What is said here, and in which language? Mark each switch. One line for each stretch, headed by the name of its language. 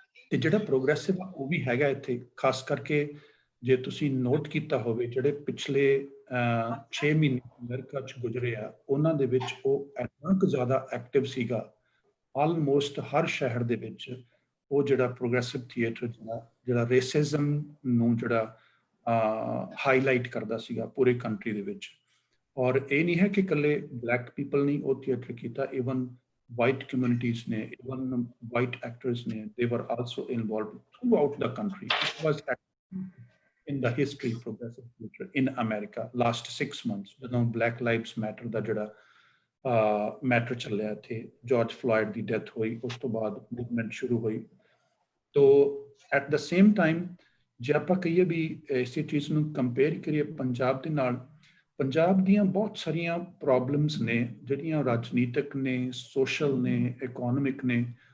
Punjabi: ਤੇ ਜਿਹੜਾ ਪ੍ਰੋਗਰੈਸਿਵ ਆ ਉਹ ਵੀ ਹੈਗਾ ਇੱਥੇ, ਖਾਸ ਕਰਕੇ ਜੇ ਤੁਸੀਂ ਨੋਟ ਕੀਤਾ ਹੋਵੇ, ਜਿਹੜੇ ਪਿਛਲੇ 6 ਮਹੀਨੇ ਅਮਰੀਕਾ 'ਚ ਗੁਜ਼ਰੇ ਆ, ਉਹਨਾਂ ਦੇ ਵਿੱਚ ਉਹ ਇੰਨਾ ਕੁ ਜ਼ਿਆਦਾ ਐਕਟਿਵ ਸੀਗਾ। ਆਲਮੋਸਟ ਹਰ ਸ਼ਹਿਰ ਦੇ ਵਿੱਚ ਉਹ ਜਿਹੜਾ ਪ੍ਰੋਗਰੈਸਿਵ ਥੀਏਟਰ ਜਿਹੜਾ ਰੇਸਿਜ਼ਮ ਨੂੰ ਜਿਹੜਾ ਹਾਈਲਾਈਟ ਕਰਦਾ ਸੀਗਾ ਪੂਰੇ ਕੰਟਰੀ ਦੇ ਵਿੱਚ। ਔਰ ਇਹ ਨਹੀਂ ਹੈ ਕਿ ਇਕੱਲੇ ਬਲੈਕ ਪੀਪਲ ਨੇ ਉਹ ਥੀਏਟਰ ਕੀਤਾ,
English: Even white communities ne, even white actors ne, they were also involved throughout the country. It was in the history progressive theatre in America last 6 months,
Punjabi: ਜਦੋਂ Black Lives Matter ਦਾ ਜਿਹੜਾ matter ਚੱਲਿਆ ਇੱਥੇ, George Floyd ਦੀ death ਹੋਈ, ਉਸ ਤੋਂ ਬਾਅਦ movement ਸ਼ੁਰੂ ਹੋਈ। ਤੋ
English: at the same time
Punjabi: ਜੇ ਆਪਾਂ ਕਹੀਏ ਵੀ ਇਸੇ ਚੀਜ਼ ਨੂੰ ਕੰਪੇਅਰ ਕਰੀਏ ਪੰਜਾਬ ਦੇ ਨਾਲ, ਪੰਜਾਬ ਦੀਆਂ ਬਹੁਤ ਸਾਰੀਆਂ ਪ੍ਰੋਬਲਮਸ ਨੇ ਜਿਹੜੀਆਂ ਰਾਜਨੀਤਿਕ ਨੇ, ਸੋਸ਼ਲ ਨੇ, ਇਕੋਨੋਮਿਕ ਨੇ।